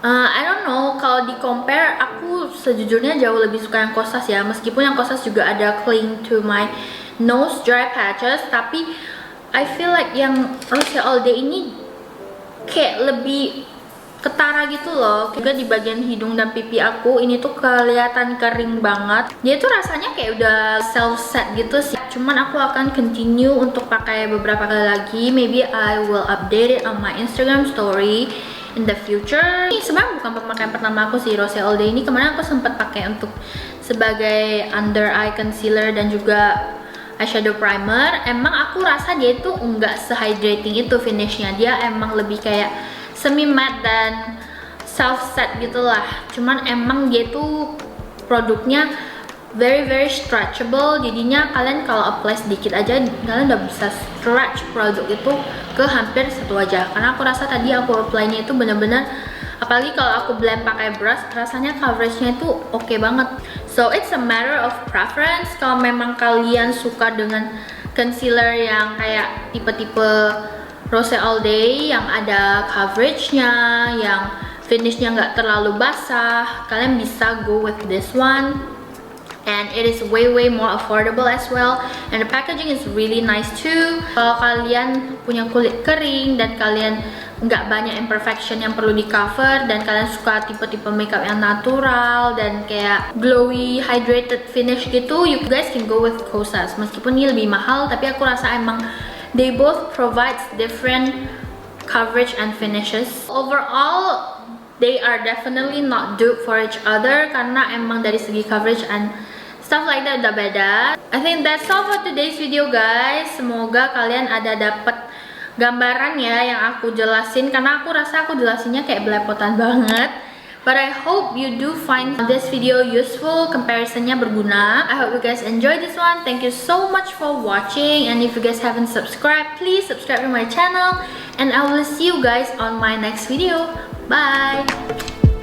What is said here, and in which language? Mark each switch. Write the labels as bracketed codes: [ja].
[en] I don't know, [id] kalau di compare aku sejujurnya jauh lebih suka yang Kosas ya, meskipun yang Kosas juga ada [en] cling to my nose dry patches, [id] tapi [en] I feel like [id] yang Rose All Day ini kayak lebih ketara gitu loh. Juga di bagian hidung dan pipi aku ini tuh kelihatan kering banget. Dia tuh rasanya kayak udah self set gitu sih. Cuman aku akan continue untuk pakai beberapa kali lagi. [en] Maybe I will update it on my Instagram story in the future. [id] Ini sebenarnya bukan pemakaian pertama aku sih Rose All Day ini. Kemarin aku sempat pakai untuk sebagai under eye concealer dan juga eyeshadow primer. Emang aku rasa dia itu enggak se-hydrating itu finishnya. Dia emang lebih kayak semi matte dan self set gitulah. Cuman emang dia tuh produknya [en] very stretchable, [id] jadinya kalian kalau apply sedikit aja kalian udah bisa stretch produk itu ke hampir satu wajah. Karena aku rasa tadi aku apply-nya itu bener-bener, apalagi kalau aku blend pakai brush, rasanya coveragenya itu oke banget. [en] So it's a matter of preference. [id] Kalau memang kalian suka dengan concealer yang kayak tipe-tipe Rose All Day yang ada coveragenya, yang finishnya nggak terlalu basah, kalian bisa [en] go with this one. And it is way more affordable as well, and the packaging is really nice too. [id] Kalau kalian punya kulit kering dan kalian nggak banyak imperfection yang perlu di cover, dan kalian suka tipe-tipe makeup yang natural dan kayak [en] glowy hydrated finish [id] gitu, [en] you guys can go with Kosas. [id] Meskipun ini lebih mahal, tapi aku rasa emang [en] they both provide different coverage and finishes. Overall, they are definitely not dupe for each other, [id] karena emang dari segi [en] coverage and stuff like that [id] udah beda. [en] I think that's all for today's video guys. [id] Semoga kalian ada dapat gambaran ya yang aku jelasin, karena aku rasa aku jelasinnya kayak belepotan banget. [en] But I hope you do find this video useful, [id] comparisonnya berguna. [en] I hope you guys enjoy this one. Thank you so much for watching, and if you guys haven't subscribed, please subscribe to my channel, and I will see you guys on my next video. Bye!